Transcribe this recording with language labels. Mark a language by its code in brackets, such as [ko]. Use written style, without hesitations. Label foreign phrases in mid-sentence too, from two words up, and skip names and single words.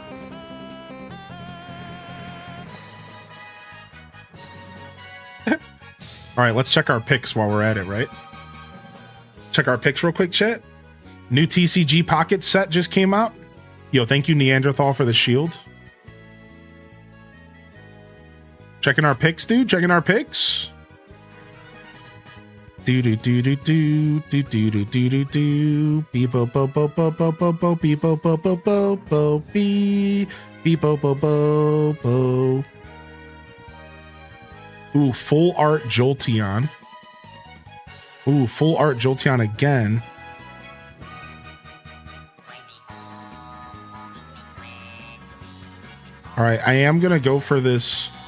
[en] All right, let's check our picks while we're at it, right? Check our picks real quick, chat. New TCG Pocket set just came out. Yo, thank you, Neanderthal, for the shield. Checking our picks, dude. Checking our picks. Do do do do do do do do do do do. Beep bo bo bo bo bo bo bo beep bo bo bo bo bo beep beep bo bo bo bo. Ooh, full art Jolteon. Ooh, full art Jolteon again. All right, I am gonna go for this.